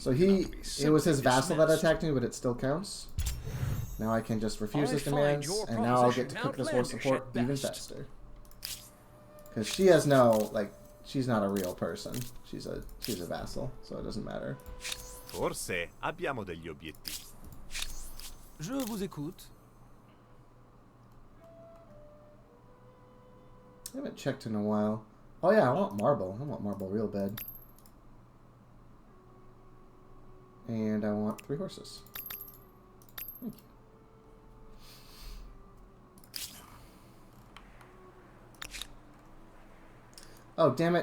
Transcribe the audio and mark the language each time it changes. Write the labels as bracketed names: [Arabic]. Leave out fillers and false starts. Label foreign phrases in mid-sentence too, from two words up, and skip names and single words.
[English] so it was his vassal that attacked me, but it still counts. Now I can just refuse his demands, and now I'll get to cook this war support even faster. Because she has no, like, she's not a real person. She's a vassal, so it doesn't matter. [Italian] Forse abbiamo degli obiettivi. [French] Je vous écoute. [English] I haven't checked in a while. Oh yeah, I want marble. I want marble real bad. And I want 3 horses. Thank you. Oh, damn it.